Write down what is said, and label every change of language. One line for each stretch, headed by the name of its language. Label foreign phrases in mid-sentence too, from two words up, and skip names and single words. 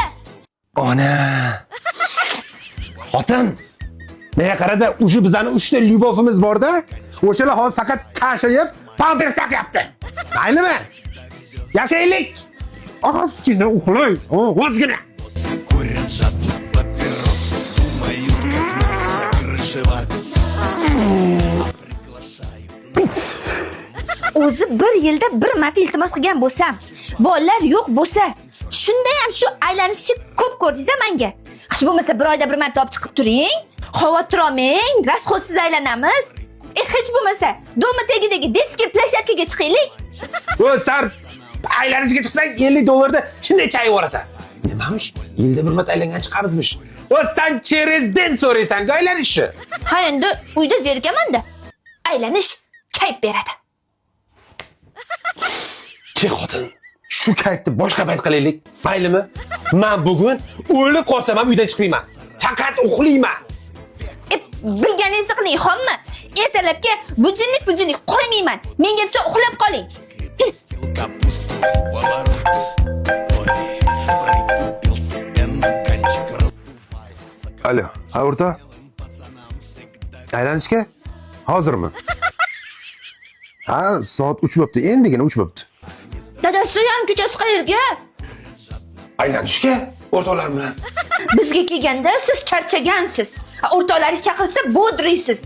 Uzbek: Ona. Xotin. Menga qarada, o'sha bizani 3 ta lyubovimiz bor-da. O'shalar hozir faqat qashayib, pampers taqyapti. Maylimi? Yashaylik. Ozgina uxlay. Ozgina.
Russian: Курят жадно папирос, думают, как нас закрышевать.
Uzbek: O'zi bir yilda bir marta iltimos qilgan bo'lsam, bolalar yo'q bo'lsa, shunda ham shu aylanishni ko'p ko'rdingiz menga. Hech bo'lmasa bir oyda bir marta olib chiqib turing. Xavotir olmang, rasxodsiz aylanamiz. Hech bo'lmasa, doma tagidagi
Russian: детский площадка
Uzbek: chiqaylik. O sen aylanishga chiqsang $50 da shunday chayib orasan. Nimamish? Yilda bir marta aylangan chiqamizmish. O sen
Russian: через день
Uzbek: so'raysan-ku aylanishni. Ha, endi uyda zerikaman-da. Aylanish kayf beradi. Che xotin, shu kayfni boshqa payt qilaylik. Maylimi? Men bugun o'lib qolsam ham uydan chiqmayman. Faqat uxlayman. Bilganingizni qiling, xommi? Ertalabga budilnik qo'ymayman. Menga desa uxlab qoling.
Russian: Капуста в оборот. Ой, прикупил себе наганчик.
Uzbek: Alo, ha o'rta. Aylanishga hozirmi? Ha, soat 3 bo'pti. Endigina 3 bo'pti. Dadasi ham kechasi qayerga? Aylanishga o'rtoqlar bilan. Bizga kelganda siz charchagansiz. O'rtoqlaringiz chaqirsa bo'driysiz.